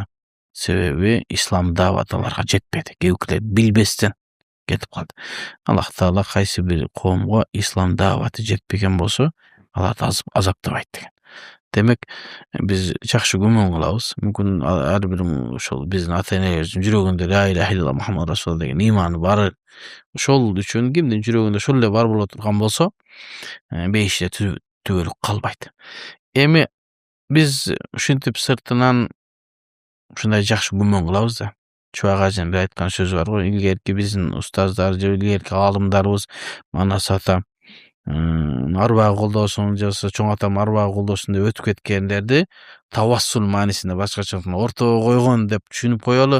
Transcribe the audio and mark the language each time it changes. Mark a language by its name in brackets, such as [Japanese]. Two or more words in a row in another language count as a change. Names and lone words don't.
[Kyrgyz] Себеби ислам дааваты аларга жетпеди. Кээбиркилер билбестен кетип калды. Аллах Таала кайсы бир коомго ислам дааваты жетпеген болсо, аларды азаптабайт деген. Демек, биз жакшы күмөн кылабыз. Мүмкүн ар бир ошол биздин ата энелерибиздин жүрөгүндө [Arabic] لا إله إلا الله محمد رسول الله [Kyrgyz] деген иманы бар. Ошол үчүн кимдин жүрөгүндө ошол эле бар боло турган болсо, бейиште түбөлүк калбайт. Эми биз ушинтип сыртынан ушундай жакшы күмөн кылабыз да. Чубак ажын бир айткан сөзү бар го. Илгерки биздин устаздар же илгерки аалымдарыбыз Манас ата арбагы колдосун же чоң атам арбагы колдосун деп өтүп кеткендерди тавассул маанисинде башкача ортого койгон деп түшүнүп коелу.